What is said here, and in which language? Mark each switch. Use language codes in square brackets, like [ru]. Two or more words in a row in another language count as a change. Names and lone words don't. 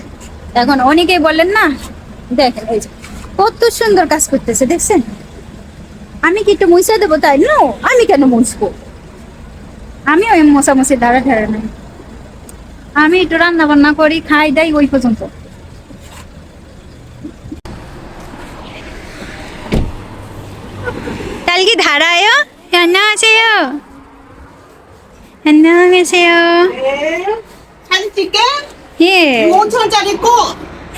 [bn] এখন অনেকেই বললেন না, দেখেন এই যে কত সুন্দর কাজ করতেছে, দেখছেন। আমি কি একটু মুছা দেবো? তাই না, আমি কেন মুছবো? আমি ওই মোছামুছি ধারা নাই, আমি একটু রান্না বান্না করি, খাই দাই, ওই পর্যন্ত। [ko] 딸기 달아요? 안녕하세요. 안녕하세요. 네. 사진 찍게? 예. 이거 5,000원짜리 있고, 예.